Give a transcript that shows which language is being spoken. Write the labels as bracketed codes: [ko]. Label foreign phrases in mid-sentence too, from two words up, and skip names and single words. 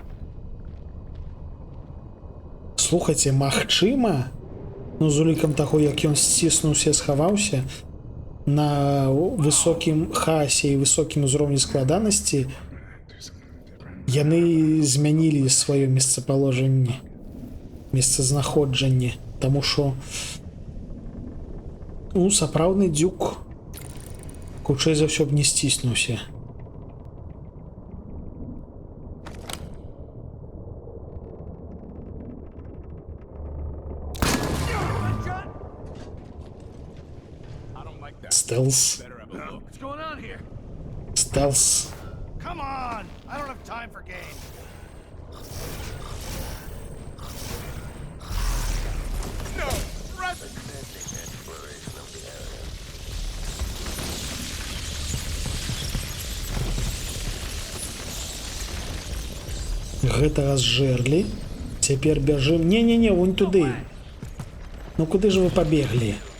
[be] Слухайце, магчыма, ну, з улікам таго, як ён сціснуўся, схаваўся, на высокім хаосе і высокім узроўні складанасці яны змянілі сваё месцапаложанне, месцазнаходжанне, таму што ну, сапраўдны дзюк хутчэй за ўсё б не сціснуўся. [en] Stealth. What's going on here? Stealth. Come on! I don't have time for games. No! [be] Гэтага зжэрлі. Цяпер бяжым. Не-не-не, вон туды. Ну куды ж вы пабеглі?